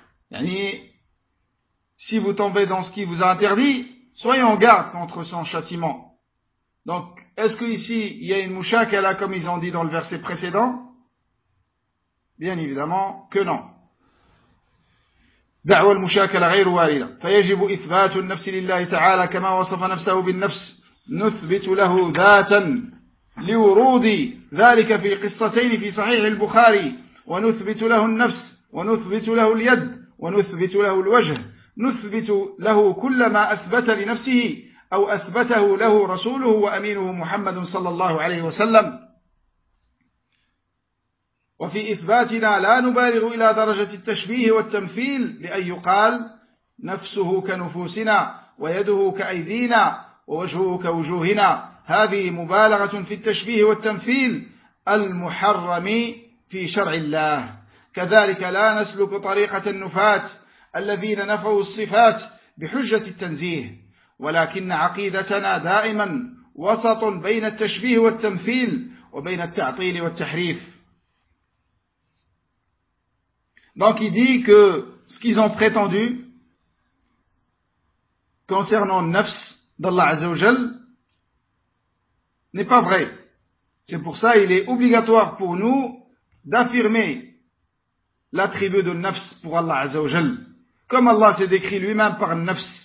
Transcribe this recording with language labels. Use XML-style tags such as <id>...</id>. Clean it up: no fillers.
<fr>Yani, si vous tombez dans ce qui vous a interdit, soyez en garde contre son châtiment. Donc, est-ce qu'ici, il y a une mouchakala comme ils ont dit dans le verset précédent? Bien évidemment que non.</fr> <ar>دعوى المشاكلة غير واردة فيجب إثبات النفس لله تعالى كما وصف نفسه بالنفس نثبت له ذاتا لورود ذلك في قصتين في صحيح البخاري ونثبت له النفس ونثبت له اليد ونثبت له الوجه نثبت له كل ما أثبت لنفسه أو أثبته له رسوله وأمينه محمد صلى الله عليه وسلم وفي إثباتنا لا نبالغ إلى درجة التشبيه والتمثيل لأن يقال نفسه كنفوسنا ويده كأيدينا ووجهه كوجوهنا هذه مبالغة في التشبيه والتمثيل المحرم في شرع الله كذلك لا نسلك طريقة النفاة الذين نفوا الصفات بحجة التنزيه ولكن عقيدتنا دائما وسط بين التشبيه والتمثيل وبين التعطيل والتحريف.</ar> <fr>Donc il dit que ce qu'ils ont prétendu, concernant nafs d'Allah Azzawajal n'est pas vrai. C'est pour ça qu'il est obligatoire pour nous d'affirmer l'attribut de nafs pour Allah Azzawajal, comme Allah s'est décrit lui-même par nafs.</fr>